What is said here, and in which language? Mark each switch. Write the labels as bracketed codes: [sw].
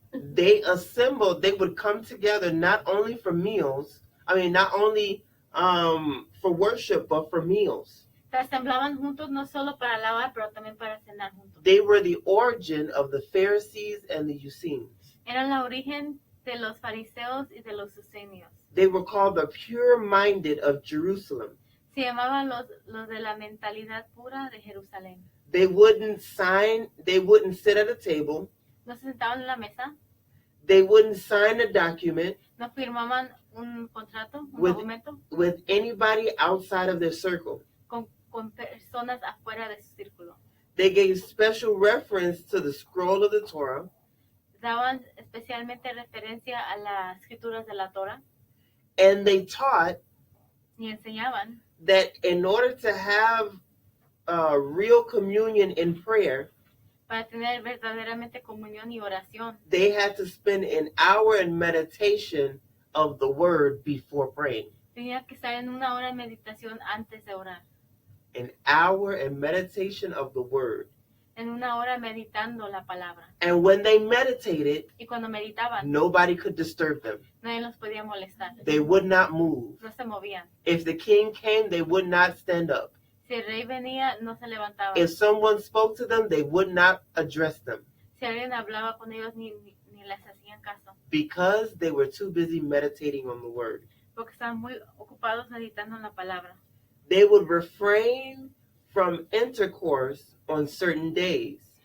[en] They assembled, they would come together not only for meals, not only for worship, but for meals. [es] Se asemblaban juntos no solo para alabar, pero también para cenar juntos. [en] They were the origin of the Pharisees and the Essenes. [es] Eran la origen de los fariseos y de los Eusenios. [en] They were called the pure-minded of Jerusalem. [es] Se llamaban los de la mentalidad pura de Jerusalén. [en] They wouldn't sit at a table. [es] No se sentaban en la mesa, [en] They wouldn't sign a document [es] no firmaban un contrato, un [en] With- [es] documento [en] with anybody outside of their circle. [es] con personas afuera de su círculo. [en] They gave special reference to the scroll of the Torah, [es] Daban especialmente referencia a las escrituras de la Torah [en] and they taught [es] y enseñaban [en] that in order to have real communion in prayer, [es] para tener verdaderamente comunión y oración. [en] they had to spend an hour in meditation of the word before praying. [es] Tenía que estar en una hora de meditación antes de orar. [en] An hour in meditation of the word. [es] En una hora meditando la palabra. [en] And when they meditated, [es] Y cuando meditaban, [en] nobody could disturb them. [es] nadie los podía molestar. [en] They would not move. [es] No se movían. [en] If the king came, they would not stand up. [es] Si el rey venía, no se levantaban. [en] If someone spoke to them, they would not address them [es] Si alguien hablaba con ellos, ni les hacían caso. [en] because they were too busy meditating on the word. [es] Porque estaban muy ocupados meditando en la palabra. [en] They would refrain from intercourse on certain days.